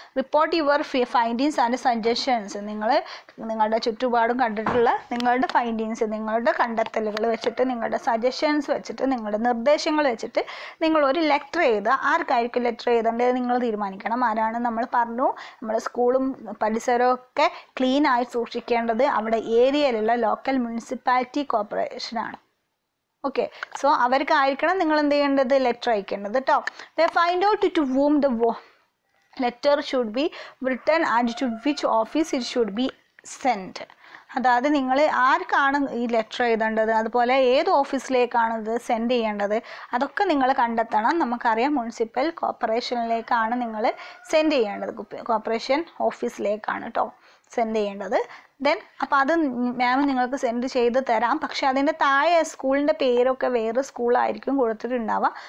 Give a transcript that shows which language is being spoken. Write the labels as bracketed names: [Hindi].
[English] Report your findings and suggestions. [Malayalam] നിങ്ങളുടെ ചുറ്റുപാടും കണ്ടിട്ടുള്ള നിങ്ങളുടെ ഫൈൻഡിങ്സ്, നിങ്ങളുടെ കണ്ടെത്തലുകൾ വെച്ചിട്ട്, നിങ്ങളുടെ സജഷൻസ് വെച്ചിട്ട്, നിങ്ങളുടെ നിർദ്ദേശങ്ങൾ വെച്ചിട്ട് നിങ്ങൾ ഒരു ലെറ്റർ എഴുതുക. ആർക്കായിരിക്കും ലെറ്റർ എഴുതേണ്ടത് നിങ്ങൾ തീരുമാനിക്കണം. ആരാണ് നമ്മൾ പറഞ്ഞു, നമ്മുടെ സ്കൂളും പരിസരവും ഒക്കെ ക്ലീൻ ആയി സൂക്ഷിക്കേണ്ടത് അവിടെ ഏരിയയിലുള്ള ലോക്കൽ മുനിസിപ്പാലിറ്റി കോർപ്പറേഷനാണ്. ഓക്കെ. സോ അവർക്കായിരിക്കണം നിങ്ങൾ എന്ത് ചെയ്യേണ്ടത്, ലെറ്റർ അയക്കേണ്ടത് കേട്ടോ. [English] Find out to whom the letter should be written and to which office it should be sent. [Malayalam] അതായത് നിങ്ങൾ ആർക്കാണ് ഈ ലെറ്റർ എഴുതേണ്ടത്, അതുപോലെ ഏത് ഓഫീസിലേക്കാണ് ഇത് സെൻഡ് ചെയ്യേണ്ടത്, അതൊക്കെ നിങ്ങൾ കണ്ടെത്തണം. നമുക്കറിയാം മുനിസിപ്പൽ കോർപ്പറേഷനിലേക്കാണ് നിങ്ങൾ സെൻഡ് ചെയ്യേണ്ടത്, കോർപ്പറേഷൻ ഓഫീസിലേക്കാണ് കേട്ടോ സെൻഡ് ചെയ്യേണ്ടത്. ദെൻ അപ്പോൾ അത് മാം നിങ്ങൾക്ക് സെൻഡ് ചെയ്ത് തരാം. പക്ഷേ അതിൻ്റെ താഴെ സ്കൂളിൻ്റെ പേരൊക്കെ വേറെ സ്കൂളായിരിക്കും കൊടുത്തിട്ടുണ്ടാവുക.